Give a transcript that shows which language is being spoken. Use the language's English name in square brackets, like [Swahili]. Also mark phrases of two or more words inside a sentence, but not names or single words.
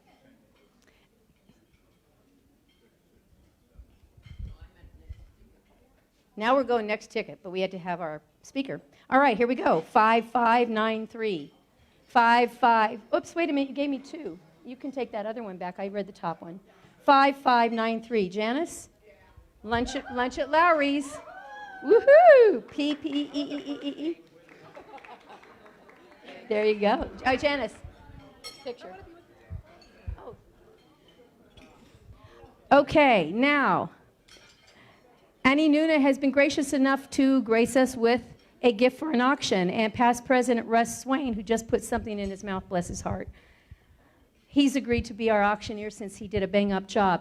[English] Now we're going next ticket, but we had to have our speaker. All right, here we go. 5593. 55. Oops, wait a minute, you gave me 2. You can take that other one back. I read the top one. 5593. Janice? Lunch at Lowry's. Woohoo! P-P-E-E-E-E-E. There you go. Oh, Janice. Picture. Oh. Okay, now, Annie Nuna has been gracious enough to grace us with a gift for an auction, and past President Russ Swain, who just put something in his mouth, bless his heart, he's agreed to be our auctioneer since he did a bang-up job.